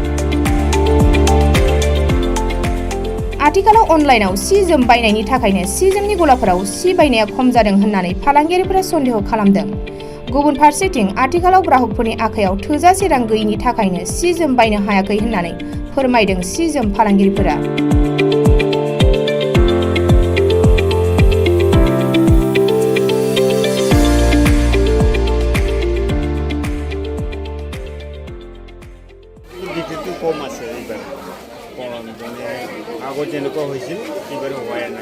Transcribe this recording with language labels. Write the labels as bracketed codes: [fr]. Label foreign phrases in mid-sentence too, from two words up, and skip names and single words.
[brx] आथिखालाव अनलाइनाव सि जोम बायनायनि थाखायनो सि जोमनि गलाफोराव सि बायनाया खम जादों होननानै फालांगिरिफोरा सन्देह खालामदों। गुबुन फारसेथिं आथिखालाव ग्राहकफोरनि आखायाव थोजासे रां गैयिनि थाखायनो सि जोम बायनो हायाखै होननानै फोरमायदों सि जोम फालांगिरिफोरा। [as] কম আছে এইবাৰ মানে আগত যেনেকুৱা হৈছিল এইবাৰ হোৱাই নাই